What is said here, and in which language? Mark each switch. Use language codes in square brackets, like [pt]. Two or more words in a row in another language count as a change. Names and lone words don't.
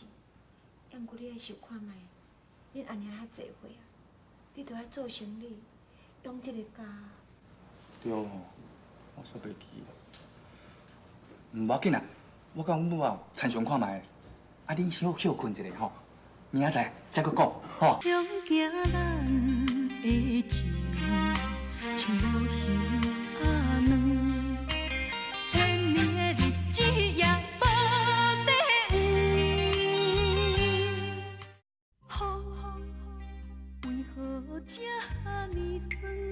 [nan] 要毋过你爱想看卖，恁安尼遐济岁啊，你着爱做生意，养一个家。对哦，我煞袂记了。唔要紧啊，我甲阮母啊参详看卖，啊恁小休困一下吼，明仔载再搁讲吼。向行咱的情，像无形啊软，千年的日子也无地黄。雨，为何这呢酸？